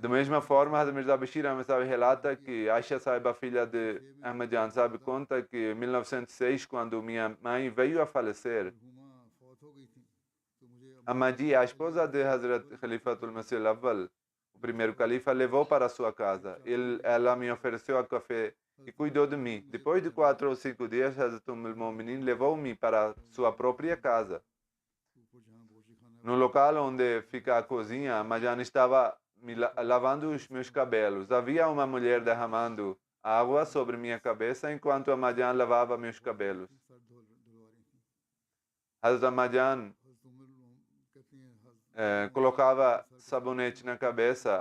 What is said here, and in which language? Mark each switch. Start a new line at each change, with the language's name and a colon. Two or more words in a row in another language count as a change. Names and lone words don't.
Portuguese: Da mesma forma, Hazrat Mirza Bashir Ahmed Sahib relata que Aisha Sahiba, filha de Ahmadjan Sahib, conta que em 1906, quando minha mãe veio a falecer, Ahmadi, a esposa de Hazrat Khalifatul Masih Awwal, o primeiro califa, levou para sua casa. Ela me ofereceu a café e cuidou de mim. Depois de 4 ou 5 dias, Hazrat al-Mu'minin levou-me para sua própria casa. No local onde fica a cozinha, Ahmadjan estava lavando os meus cabelos. Havia uma mulher derramando água sobre minha cabeça enquanto Ahmadjan lavava meus cabelos. Hazrat Ahmadjan colocava sabonete na cabeça.